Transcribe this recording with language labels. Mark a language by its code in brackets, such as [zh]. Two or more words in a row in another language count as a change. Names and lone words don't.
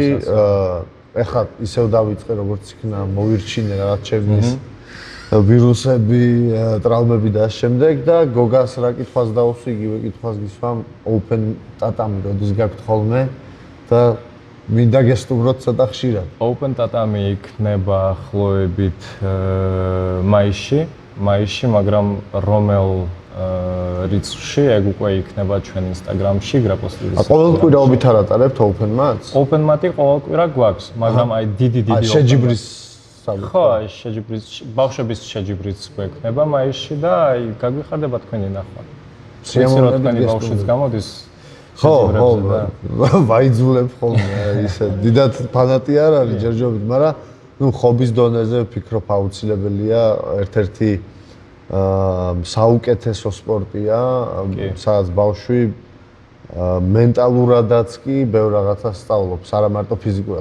[ka] ეხლა ისევ დავიწყე როგორც იქნა მოვირჩინე რაღაც ჩემის ვირუსები, ტრავმები და შემდეგ და გოგას რა კითხვას დავუსვი, იგივე კითხვას გისვამ open tatami როდის გაქვთ ხოლმე და მინდა გესტუმროთ ცოტა ხშირად. Open tatami იქნება ახლოებით მაისში, მაგრამ რომელ რიცხვში ეგ უკვე იქნება ჩვენ Instagram-ში, Grapple Street-ში. ყოველკვირაობით არ ატარებთ open match? Open match-ი ყოველ კვირა გვაქვს, მაგრამ აი დიდი შეჯიბრის ხო, აი შეჯიბრის, ბავშვების შეჯიბრიც გვექნება მაისში და აი გაგვიხარდება თქვენი ნახვა. სიამოვნებით თქვენი ბავშვიც გამოდის. ხო, ვაიძულებ ხოლმე ისე დიდად ფანატი არ არის ჯერჯერობით, მაგრამ ხობის დონეზე ვფიქრობ აუცილებელია ერთ-ერთი საუკეთესო სპორტია, სადაც ბავშვი მენტალურადაც კი ბევრ რაღაცას სწავლობს, არა მარტო ფიზიკურად.